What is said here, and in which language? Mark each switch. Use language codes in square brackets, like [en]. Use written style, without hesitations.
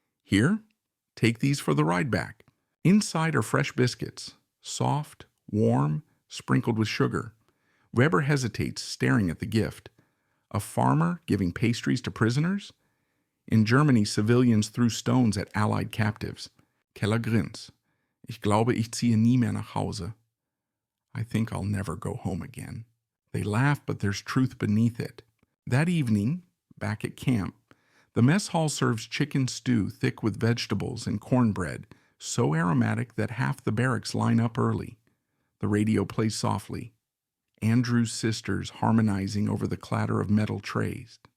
[en] "Here, take these for the ride back." Inside are fresh biscuits, soft, warm, sprinkled with sugar. Weber hesitates, staring at the gift. A farmer giving pastries to prisoners? In Germany, civilians threw stones at Allied captives. Keller grins. [de] "Ich glaube, ich ziehe nie mehr nach Hause." [en] I think I'll never go home again. They laugh, but there's truth beneath it. That evening, back at camp, the mess hall serves chicken stew thick with vegetables and cornbread, so aromatic that half the barracks line up early. The radio plays softly. Andrew's sisters harmonizing over the clatter of metal trays.